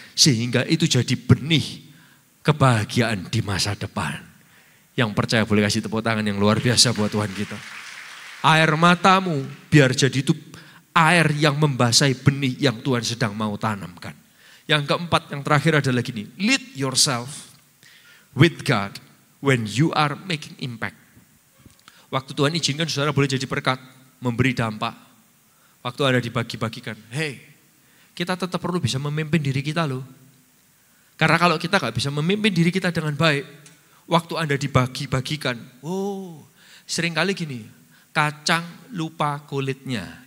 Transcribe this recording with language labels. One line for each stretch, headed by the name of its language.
Indonesian: Sehingga itu jadi benih kebahagiaan di masa depan. Yang percaya boleh kasih tepuk tangan yang luar biasa buat Tuhan kita. Air matamu biar jadi itu air yang membasahi benih yang Tuhan sedang mau tanamkan. Yang keempat, yang terakhir adalah gini.
English: Lead yourself with God when you are making impact.
Indonesian: Waktu Tuhan izinkan saudara boleh jadi berkat, memberi dampak. Waktu ada dibagi-bagikan, hey, kita tetap perlu bisa memimpin diri kita loh. Karena kalau kita gak bisa memimpin diri kita dengan baik, waktu Anda dibagi-bagikan, seringkali gini, kacang lupa kulitnya.